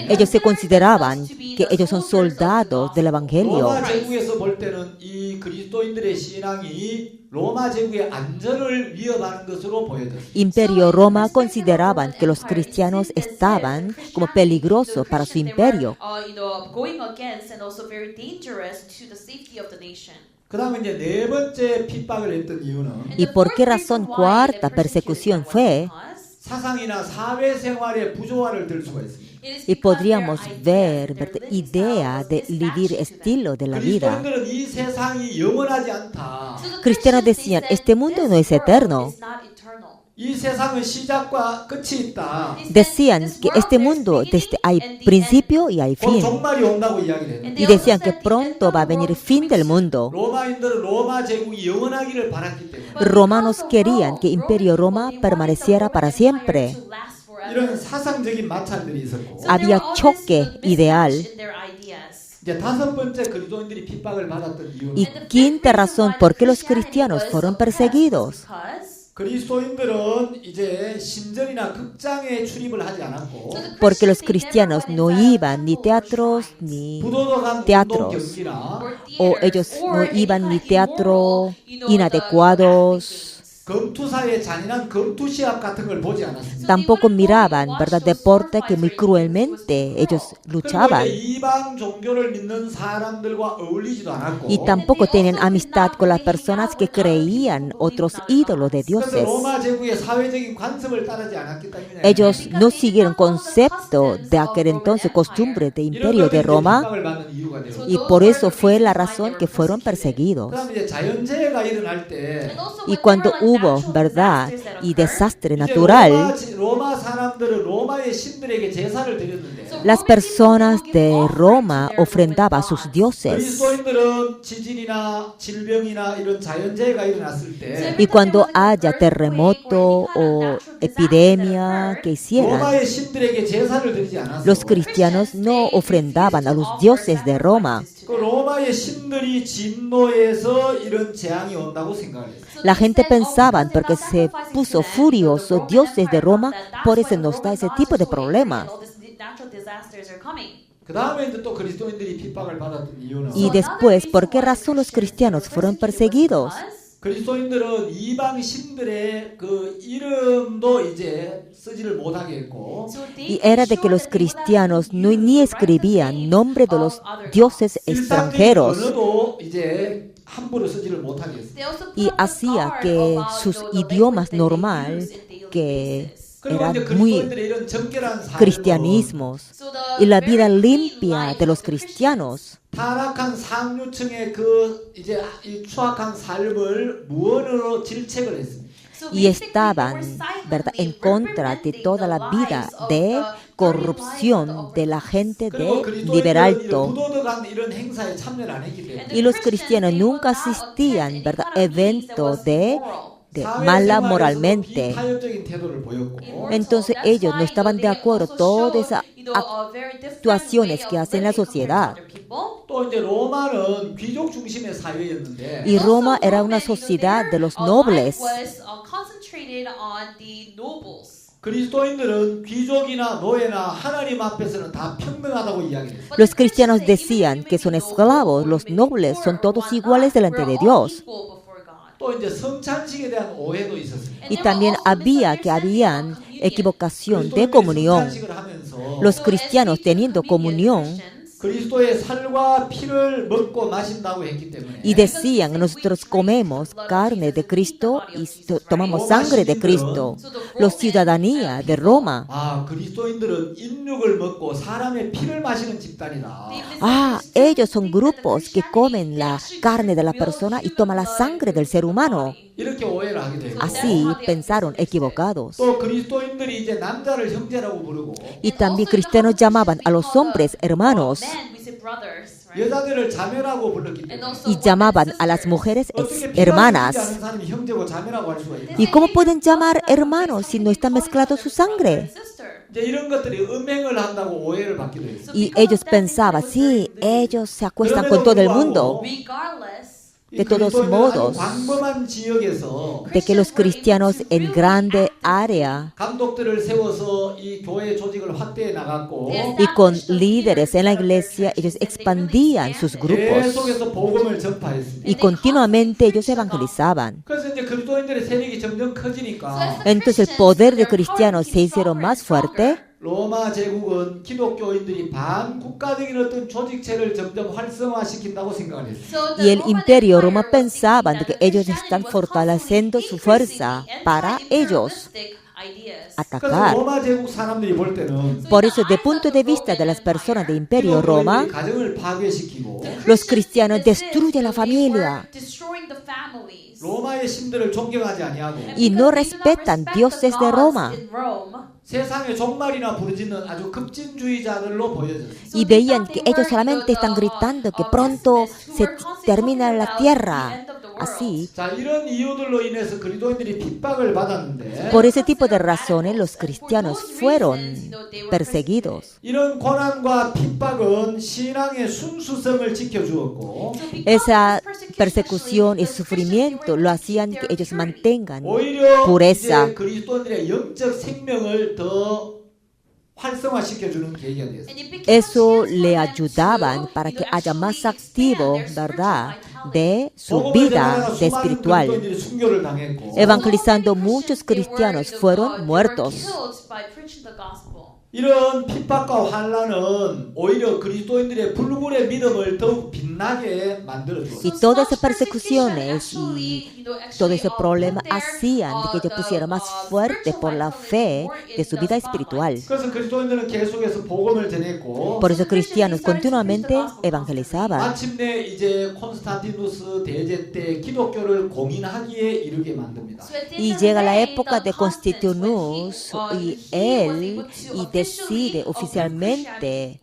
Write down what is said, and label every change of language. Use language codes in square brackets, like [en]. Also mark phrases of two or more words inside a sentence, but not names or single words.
[es] Ellos se consideraban que ellos son soldados del evangelio. [ko] 로마 제국에서 볼 때는 이 그리스도인들의 신앙이 로마 제국의 안전을 위협하는 것으로 보여졌습니다. [es] Imperio Roma consideraban que los cristianos estaban como peligrosos para su imperio. [ko] 그 다음에 이제 네 번째 핍박을 했던 이유는 [es] ¿Y por qué razón cuarta persecución fue? [ko] 사상이나 사회생활의 부조화를 들 수가 있습니다. [es] Y podríamos ver, ¿verdad?, idea de vivir estilo de la vida. [ko] 그리스도인들은 이 세상이 영원하지 않다. [es] Cristianos decían, este mundo no es eterno. [ko] 이 세상은 시작과 끝이 있다. [es] Decían que este mundo hay principio y hay [ko] 곧 [es] fin. [ko] 종말이 온다고 이야기를 했는데 [es] Y decían que pronto va a venir el fin del mundo. [ko] 로마인들은 로마 제국이 영원하기를 바랐기 때문에 [es] Romanos querían que Imperio Roma permaneciera para siempre. [ko] 이런 사상적인 마찰들이 있었고 [es] Había choque ideal. [ko] 이제 다섯 번째 그리스도인들이 핍박을 받았던 이유는 [es] Y quinta razón por qué los cristianos fueron perseguidos. [ko] 그리스도인들은 이제 신전이나 극장에 출입을 하지 않았고 [es] Porque los cristianos no iban ni teatros ni [ko] 부도덕한 운동 [es] teatros. [ko] 경기나 [es] O ellos no iban ni teatro inadecuados. [ko] 검투사의 잔인한 검투시합 같은 걸 보지 않았습니다. [es] Tampoco miraban, ¿verdad?, deporte que muy cruelmente ellos [ko] 그리고 [es] luchaban. [ko] 이제 이방 종교를 믿는 사람들과 어울리지도 않았고 [es] Y tampoco tenían amistad con las personas que creían otros ídolos de [ko] 그래서 [es] dioses. [ko] 로마 제국의 사회적인 관습을 따르지 않았기 때문에 [es] Ellos no siguieron concepto de aquel entonces, costumbre de imperio de Roma, [ko] 핍박을 받는 이유가 되고 [es] y por eso fue la razón que fueron perseguidos. [ko] 그다음에 이제 자연재해가 일어날 때 [es] Y cuando hubo, ¿verdad?, y desastre [ko] 이제 [es] natural, [ko] 로마 사람들은 로마의 신들에게 제사를 드렸는데 [es] las personas de Roma ofrendaban a sus dioses. [ko] 그리스도인들은 지진이나 질병이나 이런 자연재해가 일어났을 때 [es] Y cuando haya terremoto o epidemia que hicieran, [ko] 로마의 신들에게 제사를 드리지 않았어. [es] los cristianos no ofrendaban a los dioses de Roma. [ko] 그 로마의 신들이 진노해서 이런 재앙이 온다고 생각을 했어요. [es] La gente pensaba, porque se puso furioso dioses de Roma, por eso nos da ese tipo de problemas. [ko] 그 다음에 이제 또 그리스도인들이 핍박을 받았던 이유는 [es] Y después, ¿por qué razón los cristianos fueron perseguidos? [ko] 그리스도인들은 이방 신들의 그 이름도 이제 쓰지를 못하게 했고 [es] Y era de que los cristianos no, ni escribían nombre de los dioses [ko] 일상적인 [es] extranjeros, [ko] 언어도 이제 함부로 쓰지를 못하게 했어요. [es] y hacía que sus idiomas normal, que [ko] 그리고 [es] eran [ko] 이제 [es] muy [ko] 그리스도인들의 이런 정결한 삶은 [es] cristianismos. Y la vida limpia de los cristianos [ko] 타락한 상류층의 그 이제 이 추악한 삶을 무언으로 질책을 했습니다. [es] y estaban, ¿verdad?, en contra de toda la vida de corrupción de la gente [ko] 그리고 [es] de [ko] 그리스도인들은 [es] nivel [ko] 이런 [es] alto. [ko] 부도덕한 이런 행사에 참여를 안 했기 때문에 [es] Y los cristianos nunca asistían, ¿verdad?, eventos de mala moralmente. [ko] 비타협적인 태도를 보였고 [es] Entonces ellos no estaban de acuerdo con todas esas actuaciones que hacen la sociedad. [ko] 또 이제 로마는 귀족 중심의 사회였는데 [es] Y Roma era una sociedad de los nobles. [ko] 그리스도인들은 귀족이나 노예나 하나님 앞에서는 다 평등하다고 이야기했어요. [es] Los cristianos decían que son esclavos, los nobles son todos iguales delante de Dios. [ko] 또 이제 성찬식에 대한 오해도 있었습니다. [es] Y también habían equivocación de comunión. [ko] 성찬식을 하면서 [es] Los cristianos teniendo comunión [ko] 그리스도의 살과 피를 먹고 마신다고 했기 때문에 [es] y decían, nosotros comemos carne de Cristo y tomamos sangre de Cristo. Los ciudadanía de Roma. [ko] 아, 그리스도인들은 인육을 먹고 사람의 피를 마시는 집단이다. [es] Ah, ellos son grupos que comen la carne de la persona y toman la sangre del ser humano. [ko] 이렇게 오해를 하게 되고 [es] Así pensaron equivocados. [ko] 또 그리스도인들이 이제 남자를 형제라고 부르고 [es] Y también cristianos llamaban a los hombres hermanos [ko] 여자들을 자매라고 불렀기 때문에 [es] y llamaban a las mujeres [ko] 어떻게 피가 [es] hermanas. [ko] 흐르지 않은 사람이 형제고 자매라고 할 수가 있다. [es] ¿Y cómo pueden llamar hermanos si no está mezclado su sangre? [ko] 이제 이런 것들이 음행을 한다고 오해를 받기도 했어요. [es] Y ellos pensaban, sí, ellos se acuestan con todo el mundo. De todos modos, [ko] 광범한 지역에서 [es] de que los cristianos en grande área [ko] 감독들을 세워서 이 교회 조직을 확대해 나갔고 [es] y con líderes en la iglesia, ellos expandían sus grupos [ko] 계속해서 복음을 전파했습니다. [es] y continuamente ellos evangelizaban. [ko] 그래서 이제 그리스도인들의 세력이 점점 커지니까 [es] Entonces el poder de cristianos se hicieron más fuerte. [ko] 로마 제국은 기독교인들이 반국가적인 어떤 조직체를 점점 활성화시킨다고 생각을 했어요. [es] Y el imperio Roma pensaban de que ellos están fortaleciendo su fuerza para ellos [ko] 그래서 [es] atacar. [ko] 로마 제국 사람들이 볼 때는 [es] Por eso, de punto de vista de las personas del imperio Roma, [ko] 기독교인들이 가정을 파괴시키고 [es] los cristianos destruyen la familia [ko] 로마의 신들을 존경하지 아니하고 [es] y no respetan dioses de Roma. [ko] 세상의 종말이나 부르짖는 아주 급진주의자들로 보여졌어요. [es] Y veían que ellos solamente están gritando que pronto se termina la tierra. Así, [ko] 자, 이런 이유들로 인해서 그리스도인들이 핍박을 받았는데 [es] por ese tipo de razones, los cristianos fueron perseguidos. [ko] 이런 고난과 핍박은 신앙의 순수성을 지켜주었고 [es] Esa persecución y sufrimiento lo hacían que ellos mantengan [ko] 오히려 [es] pureza. [ko] 이제 그리스도인들의 영적 생명을 더 활성화시켜주는 계기가 되었어요. [es] Eso le ayudaban para que haya más activo, ¿verdad?, de su vida de espiritual. [ko] 그리스도인들이 순교를 당했고 [es] Evangelizando, muchos cristianos fueron muertos. [ko] 이런 핍박과 환란은 오히려 그리스도인들의 불굴의 믿음을 더욱 빛나게 만들어주었어요. [es] Y todas esas persecuciones y todo ese problema hacían de que ellos pusieran más fuerte por la fe de su vida espiritual. [ko] 그래서 그리스도인들은 계속해서 복음을 전했고 [es] Por eso cristianos continuamente evangelizaban. [ko] 마침내 이제 콘스탄티누스 대제 때 기독교를 공인하기에 이르게 만듭니다. [es] Y llega la época de Constitunus y él decide oficialmente